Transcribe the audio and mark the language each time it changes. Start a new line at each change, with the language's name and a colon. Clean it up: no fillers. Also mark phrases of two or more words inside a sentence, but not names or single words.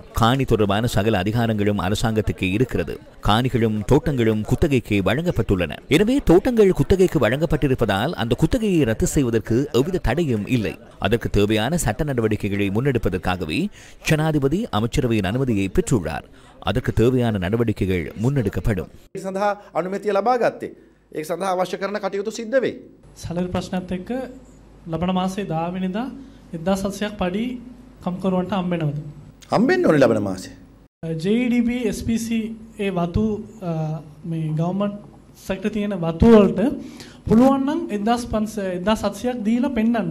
Tamil: காணி தொடர்பான சகல அதிகாரங்களும் அரசாங்கத்துக்கு இருக்கிறது. காணிகளும் தோட்டங்களும் குத்தகைக்கு வழங்கப்பட்டுள்ளன. எனவே தோட்டங்கள் குத்தகைக்கு வழங்கப்பட்டிருப்பதால் அந்த குத்தகையை ரத்து செய்வதற்கு எவ்வித தடையும் இல்லை. அதற்கு தேவையான சட்ட நடவடிக்கைகளை முன்னெடுப்பதற்காகவே ஜனாதிபதி அமைச்சரவையின் அனுமதியை பெற்றுள்ளார். அதற்கு தேவையான நடவடிக்கைகள் முன்னெடுக்கப்படும்.
Sinhala: සඳහා අනුමැතිය ලබා ගත්තේ. ඒක සඳහා අවශ්‍ය කරන කටයුතු සිද්ධ වෙයි. සැලරි ප්‍රශ්නත් එක්ක ලබන මාසේ 10 වෙනිදා 1700ක් පඩි කම්කරුවන්ට හම්බෙනවද? හම්බෙන්න ඕනේ ලබන මාසේ. JDB SPC ඒ වතු මේ
English: government sector
Sinhala: තියෙන වතු වලට පුළුවන් නම් 1700ක් දීලා පෙන්නන්න.